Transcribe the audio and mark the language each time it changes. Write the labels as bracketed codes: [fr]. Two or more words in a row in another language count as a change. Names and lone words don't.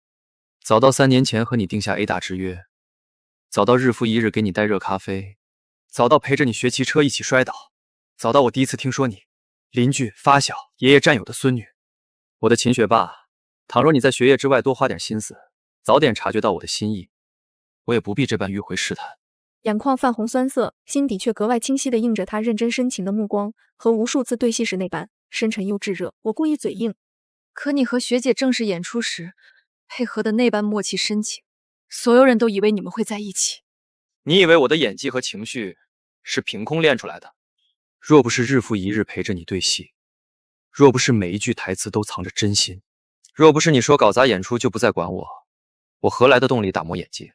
[zh] 早到3年前和你定下 A 大之約，早到日復一日給你帶熱咖啡，早到陪着你學騎車一起摔倒，早到我第一次聽說你鄰居、發小、爺爺戰友的孫女。我的秦學霸，倘若你在學業之外多花點心思，早點察覺到我的心意，我也不必這般迂回試探。眼眶泛紅酸澀，心底卻格外清晰地映着他認真深情的目光，和無數次對戲時那般深沉又炙熱。我故意嘴硬：“ 可你和学姐正式演出时，配合的那般默契深情，所有人都以为你們会在一起。你以为我的演技和情緒是凭空练出来的？若不是日复一日陪着你对戏，若不是每一句台詞都藏着真心，若不是你說搞砸演出就不再管我，我何來的動力打磨演技？